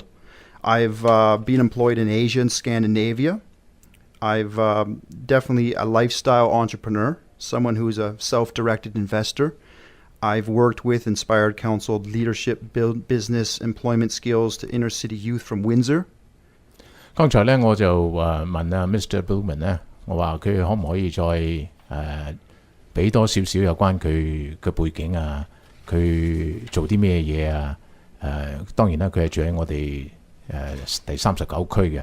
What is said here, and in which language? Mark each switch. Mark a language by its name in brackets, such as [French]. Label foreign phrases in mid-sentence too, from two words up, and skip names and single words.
[English] I've been employed in Asia and Scandinavia. I've definitely a lifestyle entrepreneur, someone who's a self-directed investor. I've worked with, inspired, counseled leadership, business, employment skills to inner city youth from Windsor. [Cantonese] 剛才呢，我就問Mr. Blueman 呢，我話佢可唔可以再俾多少少有關佢嘅背景啊，佢做啲咩嘢啊？當然啦，佢係住喺我哋第39區嘅。